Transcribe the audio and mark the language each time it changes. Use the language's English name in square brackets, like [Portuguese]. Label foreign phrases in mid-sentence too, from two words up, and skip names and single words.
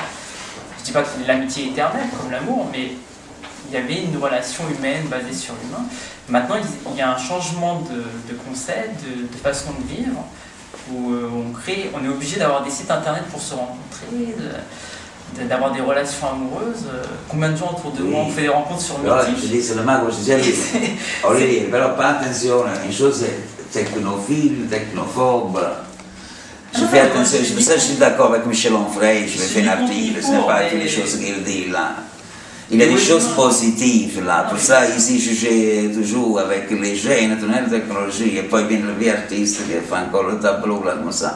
[French] Je ne dis pas que l'amitié est éternelle comme l'amour, mais il y avait une relation humaine basée sur l'humain. Maintenant, il y a un changement de concept, de façon de vivre, où on est obligé d'avoir des sites internet pour se rencontrer, d'avoir des relations amoureuses. Combien de gens autour de moi ont fait des rencontres sur Mythique? Je dis seulement, [Italian] come si dice lì, voglio dire, però fai attenzione, in [French] choses technophiles, technophobes. Je fais attention, c'est pour ça que je suis d'accord avec Michel Onfray, je vais faire un article, ce n'est pas toutes les choses qu'il dit là. Il y a des choses positives là, pour ça ici je joue toujours avec les jeunes, toute la technologie, et puis viennent les vieux artistes qui font encore le tableau là comme ça.